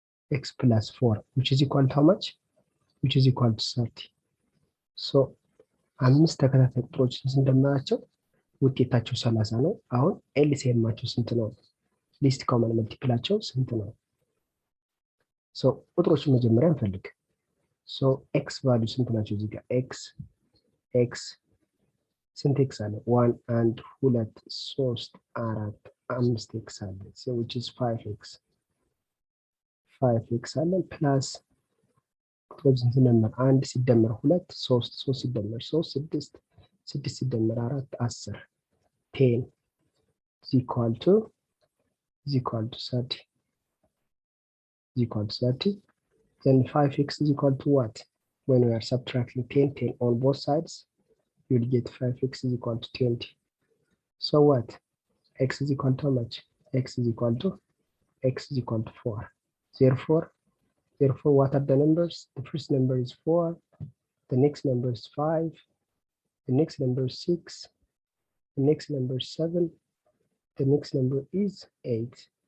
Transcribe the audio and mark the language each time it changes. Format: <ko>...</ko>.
<en>X plus 4, which is equal to how much? Which is equal to 30.</en> <am>So አምስት ተከታታይ ቁጥሮችን ስንደምራቸው ውጤታቸው 30 ነው። አሁን ኤልሲኤማቸው ስንት ነው? ሊስት ኮመን መልቲፕላቸው ስንት ነው? ሶ ቁጥሮችን መጀመሪያ እንፈልግ። ሶ ኤክስ ቫልዩ ስንት ናቸው? እዚህ ጋር ኤክስ ስንት ኤክስ አለ? 1 1 2 3 4 5 ኤክስ አለ።</am> <en>so which is 5x</en> <am>አለ ፕላስ ቁጥሮችን ስንደምር 1 ሲደመር 2 3 ሲደመር 3 6 ሲደመር 4 10</am> <en>10 is equal to 30. Then 5x is equal to what? When we are subtracting 10 on both sides, you will get 5x is equal to 20. So what? X is equal to how much? X is equal to 4. Therefore Therefore, what are the numbers? The first number is 4, the next number is 5, the next number is 6, the next number is 7, the next number is 8.</en>